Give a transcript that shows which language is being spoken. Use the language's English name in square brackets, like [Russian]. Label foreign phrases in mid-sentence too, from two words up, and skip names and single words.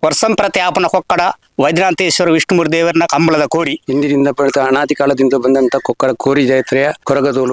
[Tulu] ವರ್ಷಂ ಪ್ರತಿ ಆಪನ ಕೊಕ್ಕಡ ವೈದ್ಯನಾಥೇಶ್ವರ ವಿಷ್ಣುಮೂರ್ತಿ ದೇವರನ ಕಂಬಳದ ಕೋರಿ [Kannada] ಹಿಂದಿನಿಂದ ಬೆಳೆದ ಅನಾದಿ ಕಾಲದಿಂದ ಬಂದಂತ ಕೊಕ್ಕಡ ಕೋರಿ ಜಾತ್ರೆಯ ಕೊರಗದೋಲು